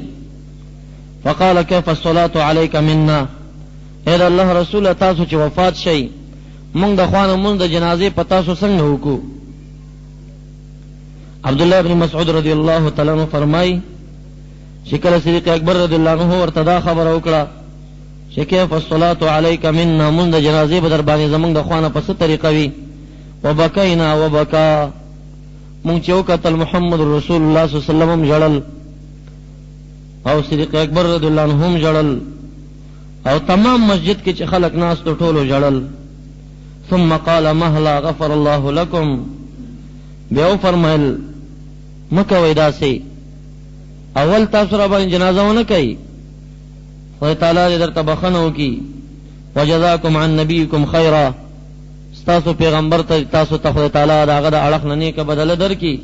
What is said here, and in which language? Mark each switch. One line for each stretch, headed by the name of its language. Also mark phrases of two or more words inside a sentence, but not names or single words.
Arabic: فقال كيف الصلاة عليك منا،
Pashto: اے الله رسول تاسو چې وفات شئ مونږ د خوانه مونږ د جنازې په تاسو څنګه وکړو. عبد الله بن مسعود
Arabic: رضی الله تعالی عنہ
Pashto: فرمای چې کله صدیق اکبر
Arabic: رضی الله عنه
Pashto: ورته دا خبر وکړه چې
Arabic: كيف الصلاة عليك منا،
Pashto: مونږ د جنازې په در باندې زمونږ د خوانه په څه طریقه وي.
Arabic: وبکینا وبکا،
Pashto: مونږ چې وکتل محمد رسول الله
Arabic: صلی الله علیه وسلم
Pashto: جړل او صدیق اکبر
Arabic: رضی الله عنه
Pashto: هم جړل او تمام مسجد کې چې خلق ناس ته ټولو جړل.
Arabic: ثم قال مهلا غفر الله لكم،
Pashto: بیا فرمایل مکوئ داسې، اول تاسو را باندې جنازه ونه کوي، خدای تعالی دې درته بخښنه وکړي.
Arabic: وجزاکم عن نبیکم خیرا،
Pashto: ستاسو پیغمبر ته تاسو ته خدای تعالی د هغه د اړخ نه نیکه بدله درکړي.